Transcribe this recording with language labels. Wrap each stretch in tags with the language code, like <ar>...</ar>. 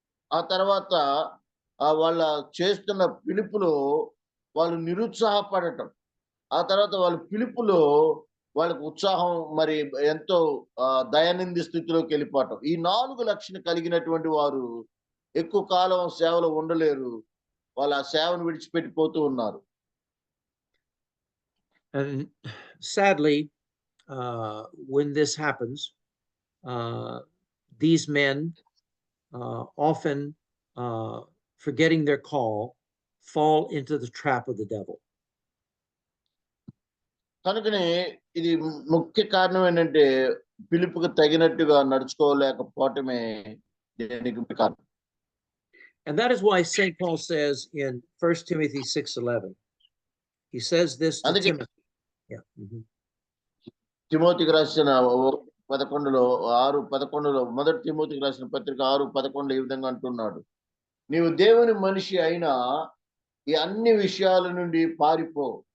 <te>ఆ తర్వాత వాళ్ళ చేస్తున్న పిలుపులో వాళ్ళు నిరుత్సాహపడటం. ఆ తర్వాత వాళ్ళ పిలుపులో వాళ్ళకి ఉత్సాహం మరి ఎంతో దయానింది స్థితిలోకి వెళ్ళిపోవటం. ఈ 4 లక్షణ కలిగినటువంటి వారు ఎక్కువ కాలం సేవలో ఉండలేరు. వాళ్ళు ఆ సేవను విడిచిపెట్టిపోతూ ఉన్నారు.</te> <en>And sadly, when this happens, these men often, forgetting their call, fall into the trap of the devil.</en> <te>కనుకనే ఇది ముఖ్య కారణం ఏంటంటే పిలుపుకి తగినట్టుగా నడుచుకోలేకపోవటమే దీనికి ముఖ్య కారణం.</te> <en>And that is why St. Paul says in 1 Timothy 6:11, he says this to</en> <te>అందుకే</te> <en>Timothy. Yeah.</en> <te>తిమోతికి రాసిన 11లో 6:11లో మొదటి తిమోతికి రాసిన పత్రిక 6:11 ఈ విధంగా అంటున్నాడు. నీవు దేవుని మనిషి అయినా ఈ అన్ని విషయాల నుండి పారిపో.</te>